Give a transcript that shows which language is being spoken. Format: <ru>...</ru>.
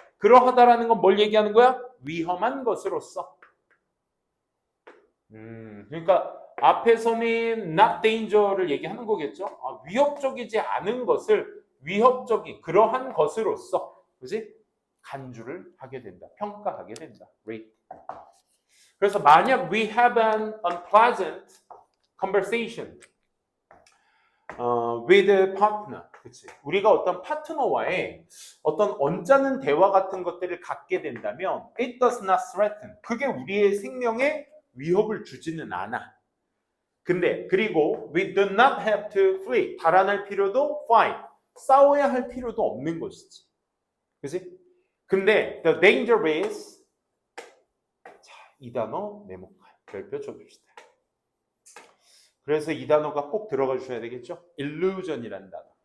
<ko>그러하다라는 건 뭘 얘기하는 거야? 위험한 것으로서. 그러니까 앞에서는 not danger를 얘기하는 거겠죠? 위협적이지 않은 것을 위협적인 그러한 것으로서, 그지? 간주를 하게 된다. 평가하게 된다. rate. 그래서 만약</ko> <en>we have an unpleasant conversation with a partner, 그치?</en> <ko>우리가 어떤 파트너와의 어떤 언짢은 대화 같은 것들을 갖게 된다면</ko> <en>it does not threaten.</en> <ko>그게 우리의 생명에 위협을 주지는 않아. 근데 그리고</ko> <en>we do not have to flee.</en> <ko>달아날 필요도 fight. 싸워야 할 필요도 없는 것이지. 그치? 근데</ko> <en>the danger is</en> <ko>자, 이 단어 메모가요. 별표 쳐줍시다. 그래서 이 단어가 꼭 들어가 주셔야 되겠죠? illusion이라는 단어.</ko>